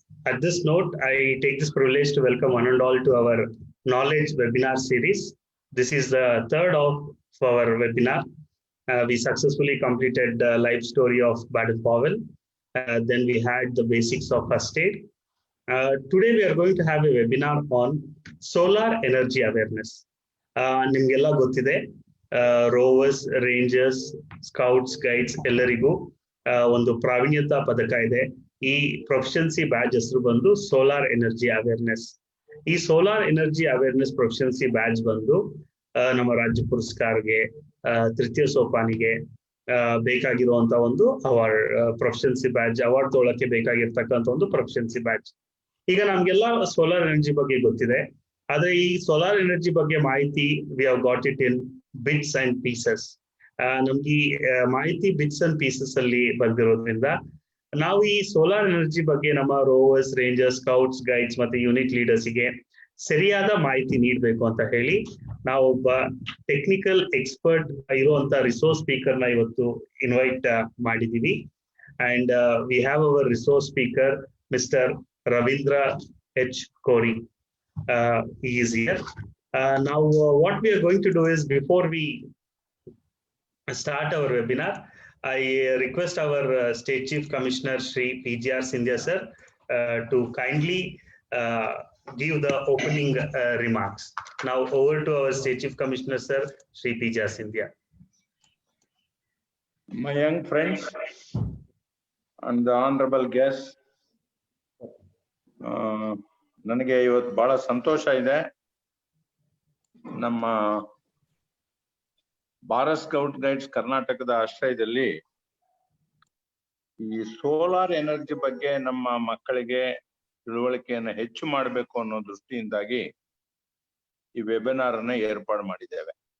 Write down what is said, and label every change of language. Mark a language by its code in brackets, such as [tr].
[en] At this note, I take this privilege to welcome one and all to our knowledge webinar series. This is the third of our webinar. We successfully completed the life story of Baden Powell. Then we had the basics of first aid. Today we are going to have a webinar on solar energy awareness. [kn] ನಿಮ್ಗೆಲ್ಲ ಗೊತ್ತಿದೆ, rovers, rangers, scouts, guides ಎಲ್ಲರಿಗೂ ಒಂದು ಪ್ರಾವೀಣ್ಯತಾ ಪದಕ ಇದೆ. ಈ proficiency badge ಹೆಸರು ಬಂದು solar energy awareness. ಈ solar energy awareness proficiency badge ಬಂದು ನಮ್ಮ ರಾಜ್ಯ ಪುರಸ್ಕಾರ್ಗೆ, ತೃತೀಯ ಸೋಪಾನಿಗೆ ಬೇಕಾಗಿರುವಂತ ಒಂದು ಅವಾರ್ಡ್, ಪ್ರೊಫಿಷಿಯನ್ಸಿ ಬ್ಯಾಡ್ಜ್ ಅವಾರ್ಡ್ ತೊಗೊಳಕ್ಕೆ ಬೇಕಾಗಿರ್ತಕ್ಕಂಥ ಒಂದು ಪ್ರೊಫಿಷಿಯನ್ಸಿ ಬ್ಯಾಡ್ಜ್. ಈಗ ನಮ್ಗೆಲ್ಲ ಸೋಲಾರ್ ಎನರ್ಜಿ ಬಗ್ಗೆ ಗೊತ್ತಿದೆ, ಆದ್ರೆ ಈ ಸೋಲಾರ್ ಎನರ್ಜಿ ಬಗ್ಗೆ ಮಾಹಿತಿ [en] We have got it in bits and pieces. [kn] ನಮ್ಗೆ ಈ ಮಾಹಿತಿ [en] bits and pieces [kn] ಅಲ್ಲಿ ಬಂದಿರೋದ್ರಿಂದ ನಾವು ಈ ಸೋಲಾರ್ ಎನರ್ಜಿ ಬಗ್ಗೆ ನಮ್ಮ ರೋವರ್ಸ್, ರೇಂಜರ್ಸ್, ಸ್ಕೌಟ್ಸ್, ಗೈಡ್ಸ್ ಮತ್ತೆ ಯೂನಿಟ್ ಲೀಡರ್ಸ್ಗೆ ಸರಿಯಾದ ಮಾಹಿತಿ ನೀಡಬೇಕು ಅಂತ ಹೇಳಿ ನಾವೊಬ್ಬ ಟೆಕ್ನಿಕಲ್ ಎಕ್ಸ್ಪರ್ಟ್ ಇರುವಂತ ರಿಸೋರ್ಸ್ ಸ್ಪೀಕರ್ ನ ಇವತ್ತು ಇನ್ವೈಟ್ ಮಾಡಿದೀವಿ. [en] And we have our resource speaker mister Ravindra H. Kori. He is here. Now, what we are going to do is, before we start our webinar, I request our State Chief Commissioner Shri PGR Sindhya sir to kindly give the opening remarks. Now, over to our State Chief Commissioner sir, Shri PGR Sindhya. My young friends and the honorable guests, [kn] ನನಗೆ ಇವತ್ತು ಬಹಳ ಸಂತೋಷ ಇದೆ. ನಮ್ಮ Bharat scout guides ಕರ್ನಾಟಕದ ಆಶ್ರಯದಲ್ಲಿ ಈ solar energy ಬಗ್ಗೆ ನಮ್ಮ ಮಕ್ಕಳಿಗೆ ತಿಳುವಳಿಕೆಯನ್ನು ಹೆಚ್ಚು ಮಾಡಬೇಕು ಅನ್ನೋ ದೃಷ್ಟಿಯಿಂದಾಗಿ ಈ ವೆಬಿನಾರ್ ಅನ್ನ ಏರ್ಪಾಡು ಮಾಡಿದ್ದೇವೆ.